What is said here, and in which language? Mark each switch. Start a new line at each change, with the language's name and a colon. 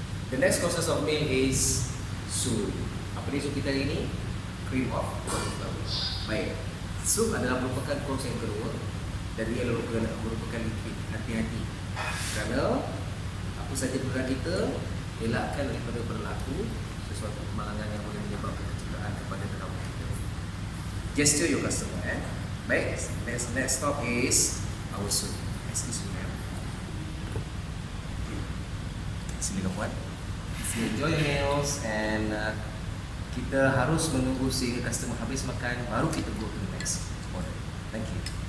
English: The next process of meal is soup.
Malay: Apa dia soup kita hari ini? Cream of cauliflower. Baik, soup adalah merupakan course yang kedua dan ia merupakan
English: liquid.
Malay: Hati-hati kerana apa saja perkara kita elakkan daripada berlaku sesuatu kemalangan yang boleh menyebabkan kecederaan kepada tetamu kita.
English: Gesture your customer. Baik, next stop is our soup. Excuse me, ma'am.
Malay: Silakan puan.
English: Enjoy your meals
Malay: and kita harus menunggu sehingga customer habis makan baru kita
English: go to the next order. Thank you.